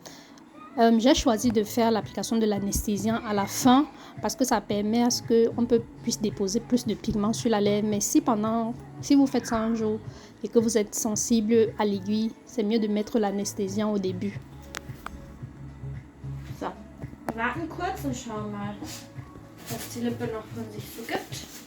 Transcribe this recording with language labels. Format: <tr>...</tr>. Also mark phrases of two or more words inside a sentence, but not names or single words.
<fr>J'ai choisi de faire l'application de l'anesthésiant à la fin parce que ça permet à ce qu'on puisse déposer plus de pigments sur la lèvre. Mais si vous faites ça un jour et que vous êtes sensible à l'aiguille, c'est mieux de mettre l'anesthésiant au début.</fr> <de>So, wir warten kurz und schauen mal, was die Lippe noch von sich so gibt.</de>